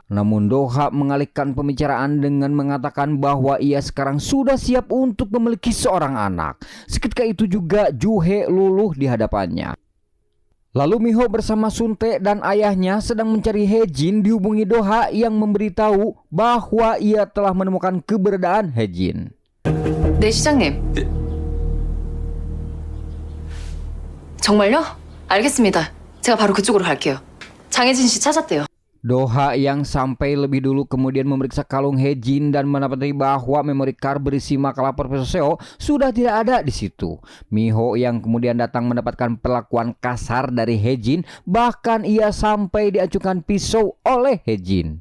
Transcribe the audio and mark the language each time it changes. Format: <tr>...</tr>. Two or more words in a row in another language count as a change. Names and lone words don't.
<id>Namun Do-ha mengalihkan pembicaraan dengan mengatakan bahwa ia sekarang sudah siap untuk memiliki seorang anak. Seketika itu juga Jo-hye luluh di hadapannya. Lalu Miho bersama Suntae dan ayahnya sedang mencari Hae-jin dihubungi Do-ha yang memberitahu bahwa ia telah menemukan keberadaan Hae-jin.</id> <ko>네, 시장님. 정말요? 알겠습니다. 제가 바로 그쪽으로 갈게요. 장혜진 씨 찾았대요.</ko> <id>Do-ha yang sampai lebih dulu kemudian memeriksa kalung Hae-jin dan mendapati bahwa</id> <en>memory card</en> <id>berisi makalah Profesor Seo sudah tidak ada di situ. Miho yang kemudian datang mendapatkan perlakuan kasar dari Hae-jin, bahkan ia sampai diacukan pisau oleh Hae-jin.</id>